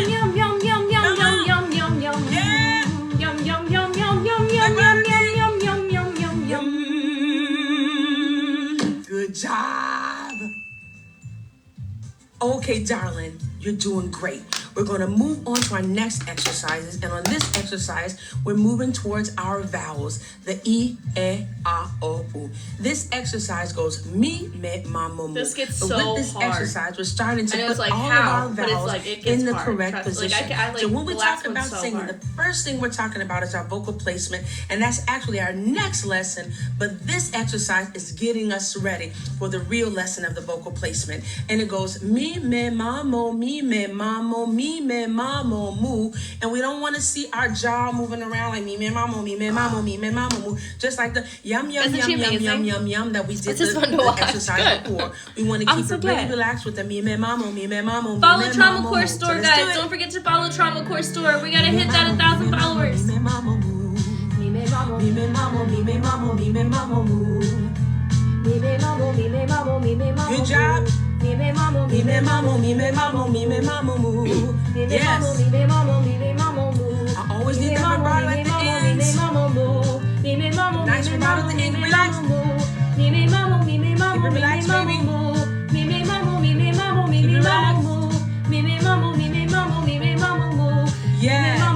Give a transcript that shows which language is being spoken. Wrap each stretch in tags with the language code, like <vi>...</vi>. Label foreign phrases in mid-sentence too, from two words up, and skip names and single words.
<en>Good job. Okay, darling, you're doing great. We're going to move on to our next exercises. And on this exercise, we're moving towards our vowels, the E, E, A, O, U. This exercise goes me, me, ma, mo, mu. This gets But so with this hard. exercise, we're starting to I know put it's like all how, of our but it's vowels like it gets in the hard. correct Trust- like, position. I like so when we the talk last one's about so singing, hard. the first thing we're talking about is our vocal placement, and that's actually our next lesson. But this exercise is getting us ready for the real lesson of the vocal placement. And it goes me, me, ma, mo, me, me, ma, mo, me, me, ma, mo, mu. And we don't want to see our jaw moving around like me, me, ma, mo, me, me, ma, mo, me, me, ma, mo, mu. Just like the yum, yum, Isn't yum, she yum, amazing? yum, yum, yum that we did It's just fun to the watch. exercise Good. before. We want to I'm keep so it really glad. relaxed with the me, me, ma, mo, me, me, ma, mo, me, Follow me, Trauma ma, mo, Core mu. Store, So let's do guys. it. Don't forget to follow Trauma Core Store. We gotta hit that 1,000 followers. Me, me, ma, mo, mu. Me, me, ma, mo, me, me, ma, mo, me, me, ma, mo, me, me, ma, mo, mu. Good job. Me, me, ma, mo, me, me, ma, mo, me, me, ma, mo, me, me, ma, mo, mu. Yes. I always need that vibrato at the end. Nice vibrato at the end. Relax. Keep it relaxed, baby. Yes.</en>